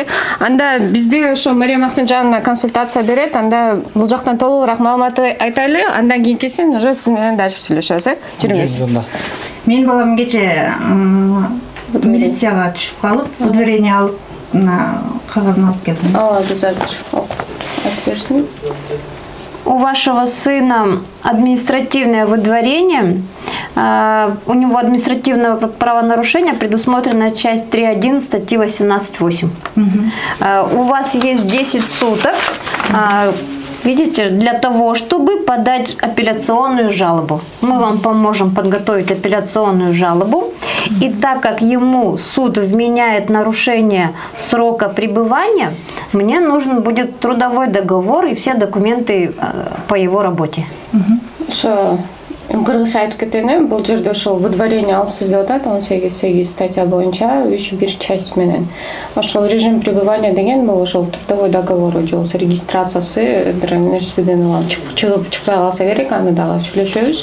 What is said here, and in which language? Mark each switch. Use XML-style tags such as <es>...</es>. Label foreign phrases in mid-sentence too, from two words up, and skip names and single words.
<ky>Анда бизде ошо Мариям Ахмеджановна консультация берет, анда бул жактан толугураак маалымат айтайлы, андан кийинкисин уже сиз менен дальше сүйлөшөбүз, жүрүңүз. Менин балам кече милицияга түшүп калып, выдворение алып, кагазын алып келдим. Ооба, биз азыр айтып берсин.</ky> <ru>У вашего сына административное выдворение. У него административное правонарушение предусмотрено часть 3.1 статьи 18.8. У вас есть 10 суток, видите, для того, чтобы подать апелляционную жалобу. Мы вам поможем подготовить апелляционную жалобу. И так как ему суд вменяет нарушение срока пребывания, мне нужен будет трудовой договор и все документы по его работе.</ru> <ky>Кыргызча айтып кетейин, бул жерде ошол выдворение алыпсыз деп атат, 18.8 статья боюнча 3.1 часть менен. Ошол</ky> <ru>режим пребывания</ru> <ky>деген бул ошол</ky> <ru>трудовой договору</ru> <ky>же болбосо регистрациясы бир нерседен чыгып чыкпай калса керек, аны дагы сүйлөшөбүз.</ky>